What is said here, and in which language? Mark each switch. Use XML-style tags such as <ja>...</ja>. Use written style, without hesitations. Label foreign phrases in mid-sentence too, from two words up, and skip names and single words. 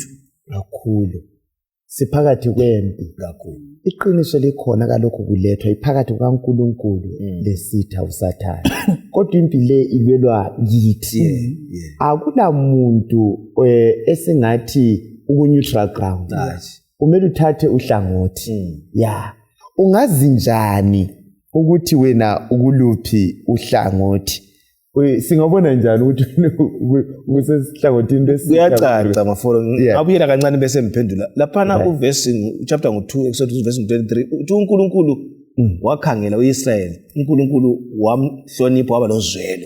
<nd>kakhulu. Siphakathi kwempi kakhulu. Iqiniso likhona kalokho kulethwa iphakathi kukaNkulunkulu lesitha uSathane. Kodwa impi le ilwelwa yithi. Akula muntu esingathi uku</nd> <en>neutral ground.</en> <nd>umele uthathe uhlangothi ya ungazi njani ukuthi wena ukuluphi uhlangothi singabona njani ukuthi usesihlangothini kuyacaca mafolo abuyela kancane bese mphendula laphana</nd> <en>uverse chapter</en> <nd>ngo2 Exodus verse 23 uthi uNkulunkulu wakhangela uIsrael uNkulunkulu wamhlonipha waba nozwelo</nd>